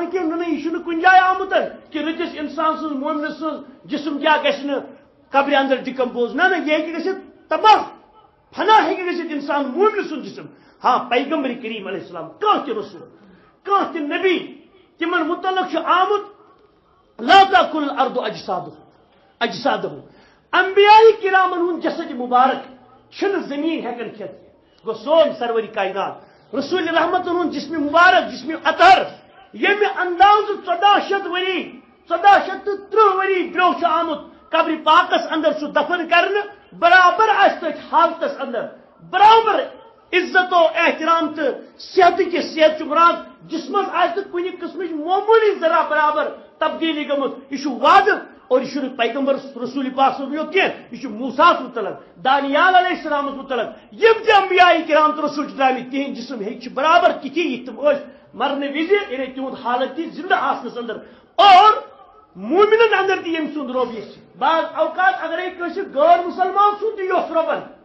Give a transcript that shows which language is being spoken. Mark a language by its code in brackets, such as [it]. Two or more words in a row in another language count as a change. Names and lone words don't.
[ks] کینٛہہ نہ یہِ چھُنہٕ کُنہِ جایہِ آمُت کہِ رٕتِس اِنسان سٕنٛز مومنہٕ سٕنٛز جسم کیٛاہ گژھِ نہٕ قبرِ اندر ڈِکمپوز نہ یہِ ہیٚکہِ گٔژھِتھ تباہ فنا ہیٚکہِ گٔژھِتھ اِنسان مومنہٕ سُنٛد جسم ہاں پیغمبر کریم [ar] علیہ السلام [ks] کانٛہہ تہِ رسول کانٛہہ تہِ نبی تِمن متعلق چھُ آمُت [ar] لا تاكل الارض اجسادہم [ks] انبیاء کرامن ہُنٛد جسد مبارک چھنہٕ زمین ہیٚکان کھٮ۪تھ گوٚو سون سروری کائنات رسول رحمتن ہُنٛد جسم مبارک جسم اطہر ییٚمہِ اندازٕ 1400 ؤری 1430 ؤری برٛونٛہہ چھُ آمُت قبرِ پاکس اندر سُہ دفن کرنہٕ برابر آسہِ تٔتھۍ حالتس اندر برابر عزت و احترام [ur] تو صحت کی صحت [ks] مراد جسمس آسہِ کُنہِ قسمٕچ معموٗلی ذرا برابر تبدیلی گٔمٕژ یہِ چھُ وعدٕ اور یہ چھُنہٕ پیغمبر رسول پاک صٲب یوت کینٛہہ یہِ چھُ موسیٰ متعلق دانیال علیہ السلام متعلق یِم تہِ انبیاء کرام تہٕ رسول چھِ درٛامٕتۍ تِہنٛدۍ جسم ہیٚکہِ چھِ برابر تِتھی یِتھ تِم ٲسۍ مرنہٕ وِزِ یعنی تِہُنٛد حالت تہِ زندٕ آسنس اندر اور مومنن اندر تہِ ییٚمہِ سُنٛد رۄب یژھِ بعض اوقات اگرے کٲنٛسہِ غٲر مسلمان سُنٛد تہِ یوٚژھ رۄبن